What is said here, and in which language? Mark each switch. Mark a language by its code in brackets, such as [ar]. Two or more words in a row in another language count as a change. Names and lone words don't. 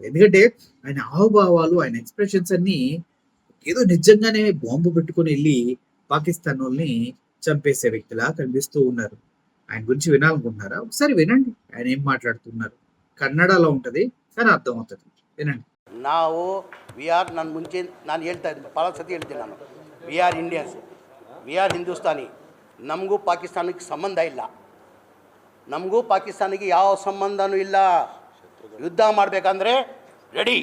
[te] ఎందుకంటే ఆయన హావభావాలు, ఆయన ఎక్స్ప్రెషన్స్ అన్ని ఏదో నిజంగానే బాంబు పెట్టుకుని వెళ్ళి పాకిస్తాన్ వాళ్ళని చంపేసే వ్యక్తిలా కనిపిస్తూ ఉన్నారు. ఆయన గురించి వినాలనుకుంటున్నారా? ఒకసారి వినండి ఆయన ఏం మాట్లాడుతున్నారు. కన్నడలో ఉంటది కానీ అర్థం అవుతుంది, వినండి. [kn] ನಾವು ನಾನು ಮುಂಚೆ ನಾನು ಹೇಳ್ತಾ ಇದ್ದೀನಿ, ಭಾಳ ಸತಿ ಹೇಳ್ತೀನಿ ನಾನು, [en] we are Indians, we are Hindustani. [kn] ನಮಗೂ ಪಾಕಿಸ್ತಾನಕ್ಕೆ ಸಂಬಂಧ ಇಲ್ಲ, ನಮಗೂ ಪಾಕಿಸ್ತಾನಿಗೆ ಯಾವ ಸಂಬಂಧನೂ ಇಲ್ಲ. ಯುದ್ಧ ಮಾಡಬೇಕಂದ್ರೆ ರೆಡಿ.